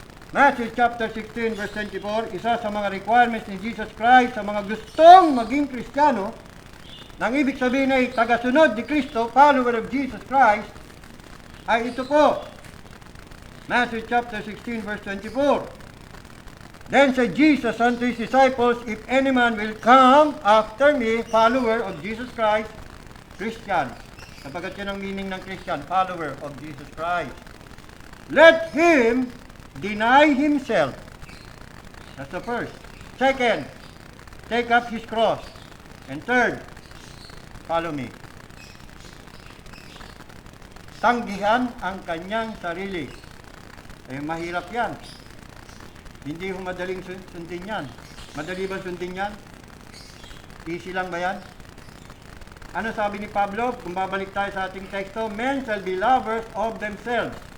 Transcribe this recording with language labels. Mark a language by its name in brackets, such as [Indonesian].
[Filipino] Matthew chapter 16 verse 24, isa sa mga requirements ni Jesus Christ sa mga gustong maging Kristiyano, nang ibig sabihin ay tagasunod ni Kristo, [English] follower of Jesus Christ, [Filipino] ay ito po. [English] Matthew chapter 16 verse 24. Then said Jesus unto his disciples, if any man will come after me, follower of Jesus Christ, Christian. [Filipino] Sapagkat yun ang meaning ng Christian, [English] follower of Jesus Christ. Let him deny himself. That's the first. Second, take up his cross. And third, follow me. [Filipino] Tanggihan ang kanyang sarili. Mahirap yan. Hindi ho madaling sundin yan. Madali ba sundin yan? Easy lang ba yan? Ano sabi ni Pablo? Kung babalik tayo sa ating teksto, [English] men shall be lovers of themselves.